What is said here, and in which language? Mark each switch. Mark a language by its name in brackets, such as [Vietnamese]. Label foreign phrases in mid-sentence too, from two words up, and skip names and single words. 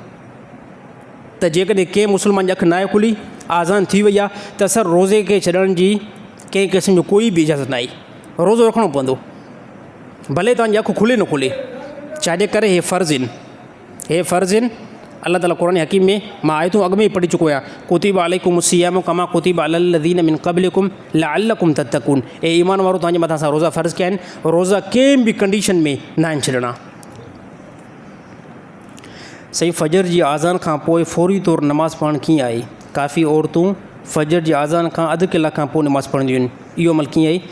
[Sindhi] त जेकॾहिं कंहिं मुस्लमान जी अखि नाहे खुली, आज़ान थी वई आहे, त सर रोज़े खे छॾण जी कंहिं क़िस्म जो कोई बि इजाज़त न आहे, रोज़ो रखिणो पवंदो, भले तव्हांजी अखि खुले न खुले, छाजे करे हे फ़र्ज़ आहिनि, हे फ़र्ज़ आहिनि। अल्लाह ताला क़ुरान हकीम में मां आयतूं अॻु में ई पढ़ी चुको आहियां, [Arabic] كتب عليكم الصيام كما كتب على الذين من قبلكم لعلكم تتقون. [Sindhi] ए ईमान वारो तव्हांजे मथां असां रोज़ा फ़र्ज़ कया आहिनि, रोज़ा कंहिं बि कंडीशन में न आहिनि छॾणा। सही फजर जी आज़ान खां पोइ फ़ौरी तौरु नमाज़ पढ़णु कीअं आहे? काफ़ी औरतूं फजर जी आज़ान खां अधु कलाक खां पोइ नमाज़ पढ़ंदियूं आहिनि, इहो अमल कीअं आहे?